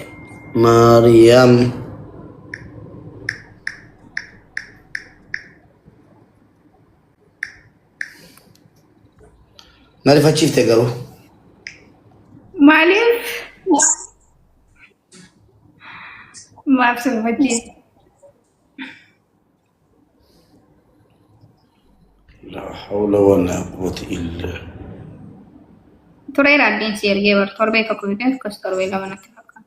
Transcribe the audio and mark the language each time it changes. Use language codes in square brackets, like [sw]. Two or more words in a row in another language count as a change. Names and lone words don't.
[om] Maariyaam. Na rifachiifte garuu. Maaliif? Maaf sirbachiifte. [ar] لا حول ولا قوة إلا. [om] Tureera addeensi ergee bar torbee tokko fidee akkas torbee lama natti fakkaata.